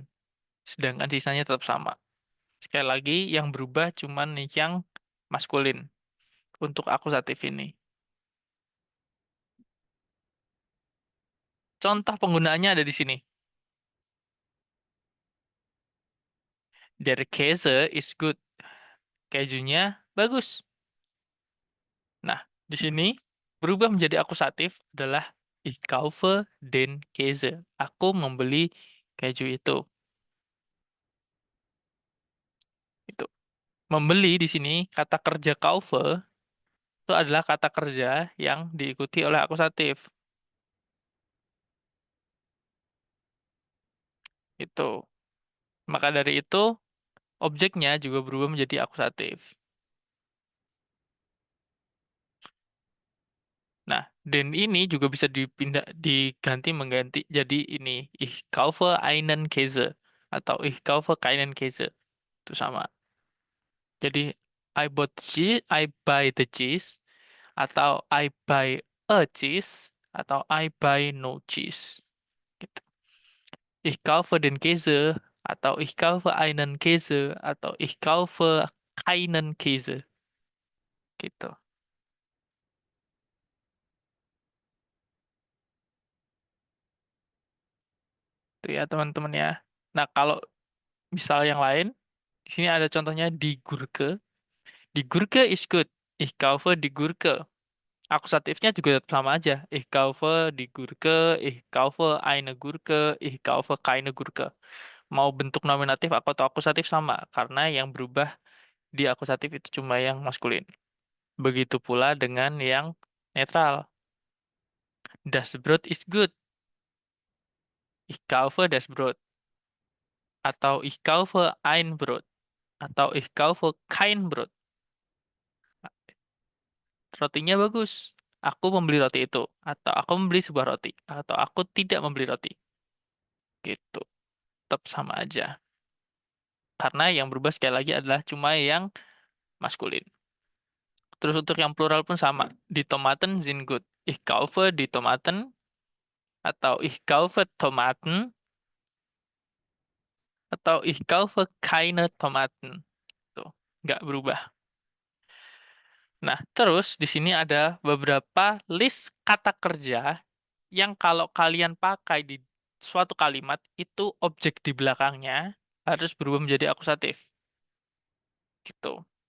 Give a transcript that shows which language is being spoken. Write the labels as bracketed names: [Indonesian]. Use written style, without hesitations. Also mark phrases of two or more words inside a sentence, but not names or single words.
[Indonesian] Sedangkan sisanya tetap sama. Sekali lagi, yang berubah cuman yang maskulin untuk akusatif ini. Contoh penggunaannya ada di sini. [German] Der Käse [English] is good. [Indonesian] Kejunya bagus. Nah, di sini berubah menjadi akusatif adalah [German] Ich kaufe den Käse. [Indonesian] Aku membeli keju itu. Itu. Membeli di sini kata kerja kaufe itu adalah kata kerja yang diikuti oleh akusatif. Itu. Maka dari itu objeknya juga berubah menjadi akusatif. Nah, den ini juga bisa dipindah diganti mengganti jadi ini [German] ich kaufe einen Käse [Indonesian] atau [German] ich kaufe keinen Käse. [Indonesian] Itu sama. Jadi [English] I buy the cheese [Indonesian] atau [English] I buy a cheese [Indonesian] atau [English] I buy no cheese. [Indonesian] Gitu. [German] Ich kaufe den Käse atau ich kaufe einen Käse atau ich kaufe keinen Käse. [Indonesian] Gitu. Itu ya teman-teman ya. Nah, kalau misal yang lain, di sini ada contohnya [German] di Gurke. Die Gurke [English] is good. [German] Ich kaufe die Gurke. [Indonesian] Akusatifnya juga tetap sama aja. [German] Ich kaufe die Gurke, ich kaufe eine Gurke, ich kaufe keine Gurke. [Indonesian] Mau bentuk nominatif atau akusatif sama, karena yang berubah di akusatif itu cuma yang maskulin. Begitu pula dengan yang netral. [German] Das Brot [English] is good. [German] Ich kaufe das Brot. Atau ich kaufe ein Brot. Atau ich kaufe kein Brot. [Indonesian] Rotinya bagus. Aku membeli roti itu. Atau aku membeli sebuah roti. Atau aku tidak membeli roti. Gitu. Tetap sama aja. Karena yang berubah sekali lagi adalah cuma yang maskulin. Terus untuk yang plural pun sama. [German] Die Tomaten sind gut. Ich kaufe die Tomaten. Atau ich kaufe Tomaten. Atau ich kaufe keine Tomaten. [Indonesian] Tuh. Nggak berubah. Nah, terus di sini ada beberapa list kata kerja yang kalau kalian pakai di suatu kalimat itu objek di belakangnya harus berubah menjadi akusatif. Gitu.